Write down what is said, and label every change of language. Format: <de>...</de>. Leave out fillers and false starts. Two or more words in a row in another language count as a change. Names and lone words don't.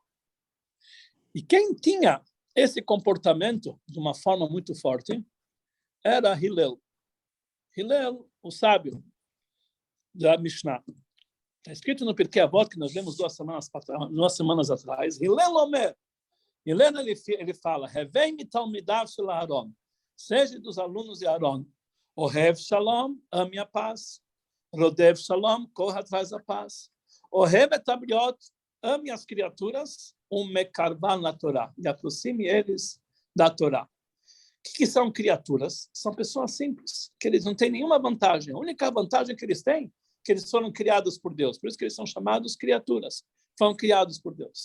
<pt>E quem tinha esse comportamento de uma forma muito forte era Hillel. Hillel, o sábio da Mishnah. Está escrito no Pirkei Avot, que nós lemos 2 semanas atrás.</pt> <he>הלל אומר. הלל,</he> <pt>ele fala,</pt> <he>הוי מתלמידיו של אהרן.</he> <pt>Seja dos alunos de Aharon.</pt> <he>אוהב שלום,</he> <pt>ame a paz.</pt> <he>רודף שלום,</he> <pt>corra atrás da paz.</pt> <he>אוהב את הבריות,</he> <pt>ame as criaturas,</pt> <he>ומקרבן לתורה,</he> <pt>e aproxime eles da Torá. O que são criaturas? São pessoas simples, que eles não têm nenhuma vantagem. A única vantagem que eles têm é que eles foram criados por Deus. Por isso que eles são chamados criaturas. Foram criados por Deus.</pt>